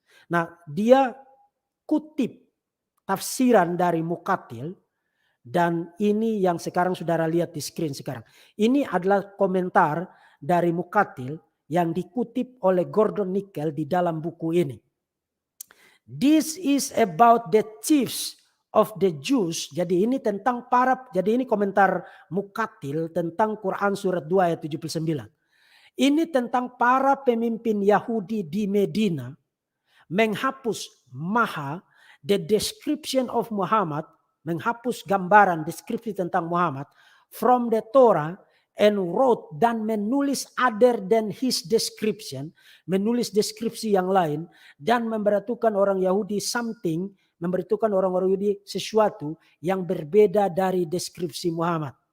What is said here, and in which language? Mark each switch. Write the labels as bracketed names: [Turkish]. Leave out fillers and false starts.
[Indonesian] Nah, dia kutip tafsiran dari Muqatil, dan ini yang sekarang saudara lihat di screen sekarang. Ini adalah komentar dari Muqatil yang dikutip oleh Gordon Nickel di dalam buku ini. [English] This is about the chiefs of the Jews. [Indonesian] Jadi ini tentang jadi ini komentar Muqatil tentang Quran surat 2 ayat 79. Ini tentang para pemimpin Yahudi di Medina menghapus [English] the description of Muhammad, [Indonesian] menghapus gambaran deskripsi tentang Muhammad [English] from the Torah and wrote, [Indonesian] dan menulis [English] other than his description, [Indonesian] menulis deskripsi yang lain, dan memberitakan orang Yahudi [English] something, [Indonesian] memberitakan orang-orang Yahudi sesuatu yang berbeda dari deskripsi Muhammad.